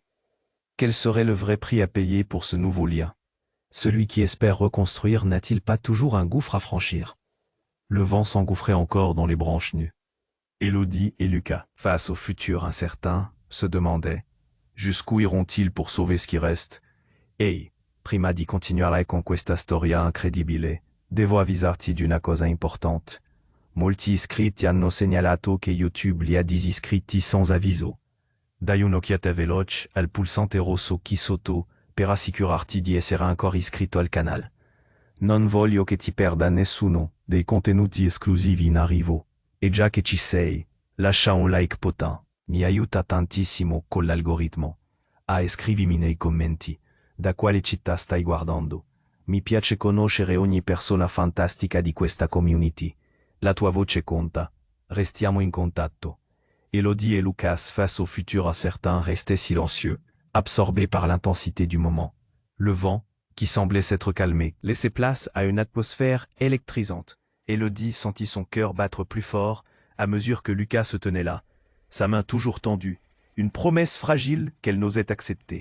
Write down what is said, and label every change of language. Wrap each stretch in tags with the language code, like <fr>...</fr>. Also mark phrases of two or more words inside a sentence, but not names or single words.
<fr>Quel serait le vrai prix à payer pour ce nouveau lien? Celui qui espère reconstruire n'a-t-il pas toujours un gouffre à franchir? Le vent s'engouffrait encore dans les branches nues. Élodie et Lucas, face au futur incertain, se demandaient « Jusqu'où iront-ils pour sauver ce qui reste ?»</fr> <it>Ehi, prima di continuare con questa storia incredibile, devo avvisarti di una cosa importante. Molti iscritti hanno segnalato che YouTube li ha disiscritti sans avviso. Dai un'occhiata veloce al pulsante rosso qui sotto per assicurarti di essere ancora iscritto al canale. Non voglio che ti perda nessuno dei contenuti esclusivi in arrivo. E già che ci sei, lascia un like potent, mi aiuta tantissimo con l'algoritmo. Ah, e scrivimi nei commenti, da quale città stai guardando. Mi piace conoscere ogni persona fantastica di questa community. La tua voce conta. Restiamo in contatto.</it> <fr>Élodie et Lucas face au futur incertain restaient silencieux, absorbés par l'intensité du moment. Le vent, qui semblait s'être calmé, laissait place à une atmosphère électrisante. Élodie sentit son cœur battre plus fort à mesure que Lucas se tenait là, sa main toujours tendue, une promesse fragile qu'elle n'osait accepter.</fr>